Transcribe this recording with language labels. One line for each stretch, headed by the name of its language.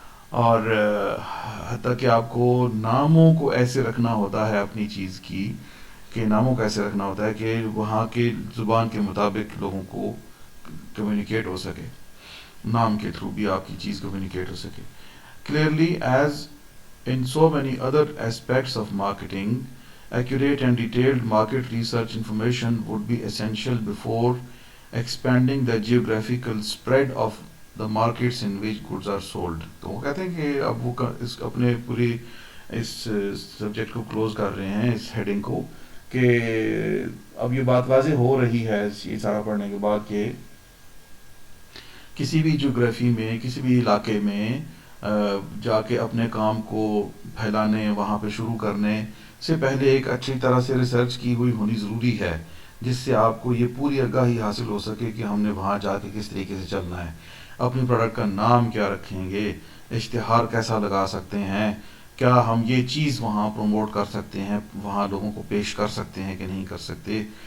Urdu: اور حتیٰ کہ آپ کو ناموں کو ایسے رکھنا ہوتا ہے اپنی چیز کی کہ ناموں کو ایسے رکھنا ہوتا ہے کہ وہاں کے زبان کے مطابق لوگوں کو کمیونیکیٹ ہو سکے, نام کے تھرو بھی آپ کی چیز کمیونیکیٹ ہو سکے.
English: Clearly, as in so many other aspects of marketing, accurate and detailed market research information would be essential before expanding the geographical spread of the markets in which goods are sold.
Urdu: تو وہ کہتے ہیں کہ اب وہ اپنے پوری اس subject کو کلوز کر رہے ہیں اس ہیڈنگ کو کہ اب یہ بات واضح ہو رہی ہے یہ سارا پڑھنے کے بعد کہ کسی بھی جیوگرافی میں کسی بھی علاقے میں جا کے اپنے کام کو پھیلانے وہاں پہ شروع کرنے سے پہلے ایک اچھی طرح سے ریسرچ کی ہوئی ہونی ضروری ہے جس سے آپ کو یہ پوری آگاہی حاصل ہو سکے کہ ہم نے وہاں جا کے کس طریقے سے چلنا ہے, اپنی پروڈکٹ کا نام کیا رکھیں گے, اشتہار کیسا لگا سکتے ہیں, کیا ہم یہ چیز وہاں پروموٹ کر سکتے ہیں, وہاں لوگوں کو پیش کر سکتے ہیں کہ نہیں کر سکتے.